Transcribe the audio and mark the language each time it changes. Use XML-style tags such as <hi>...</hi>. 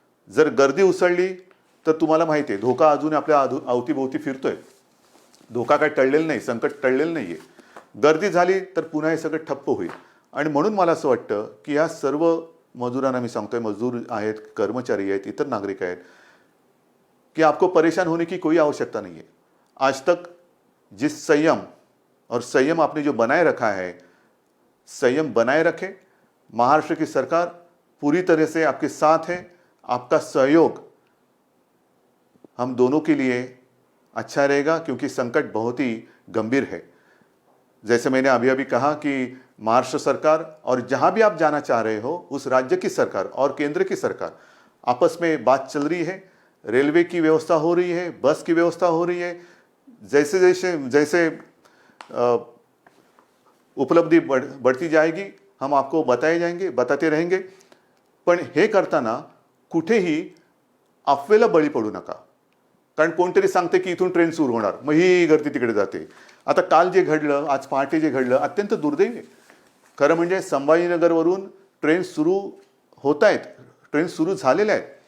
<mr>जर गर्दी उसळली तर तुम्हाला माहिती आहे धोका अजून आपल्या अवतीभोवती फिरतोय. धोका काय टळलेला नाही, संकट टळलेलं नाही आहे. गर्दी झाली तर पुन्हा हे सगळं ठप्प होईल. आणि म्हणून मला असं वाटतं की ह्या सर्व मजुरांना मी सांगतोय, मजूर आहेत, कर्मचारी आहेत, इतर नागरिक आहेत, कि</mr> <hi>आपको परेशान होने की कोई आवश्यकता नहीं है. आज तक जिस संयम आपने जो बनाए रखा है, संयम बनाए रखे. महाराष्ट्र की सरकार पूरी तरह से आपके साथ है. आपका सहयोग हम दोनों के लिए अच्छा रहेगा क्योंकि संकट बहुत ही गंभीर है. जैसे मैंने अभी अभी कहा कि महाराष्ट्र सरकार और जहां भी आप जाना चाह रहे हो उस राज्य की सरकार और केंद्र की सरकार आपस में बात चल रही है. रेलवे की व्यवस्था हो रही है, बस की व्यवस्था हो रही है. जैसे उपलब्धि बढ़ती जाएगी हम आपको बताते रहेंगे.</hi> <mr>पण हे करताना कुठेही अफवेला बळी पडू नका. कारण कोणतरी सांगते की इथून ट्रेन सुरू होणार, मग ही गर्दी तिकडे जाते. आता काल जे घडलं, आज पहाटे जे घडलं, अत्यंत दुर्दैवी आहे. खरं म्हणजे संभाजीनगरवरून ट्रेन सुरू होत आहेत, ट्रेन सुरू झालेल्या आहेत.</mr>